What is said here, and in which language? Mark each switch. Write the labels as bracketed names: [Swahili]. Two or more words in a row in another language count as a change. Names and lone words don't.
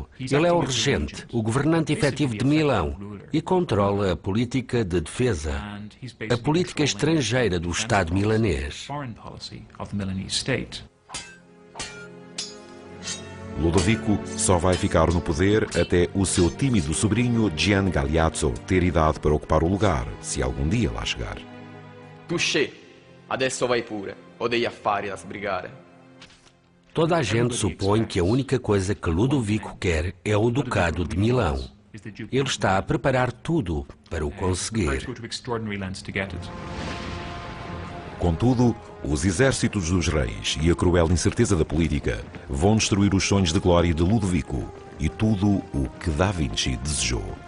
[Portuguese] Ele é o regente, o governante efetivo de Milão e controla a política de defesa, a política estrangeira do Estado milanês. Ludovico só vai ficar no poder até o seu tímido sobrinho Gian Galeazzo ter idade para ocupar o lugar, se algum dia lá chegar. [Italian] Touché, adesso vai pure, ho degli affari da sbrigare. [Portuguese] Toda a gente supõe que a única coisa que Ludovico quer é o Ducado de Milão. Ele está a preparar tudo para o conseguir. Contudo, os exércitos dos reis e a cruel incerteza da política vão destruir os sonhos de glória de Ludovico e tudo o que Da Vinci desejou.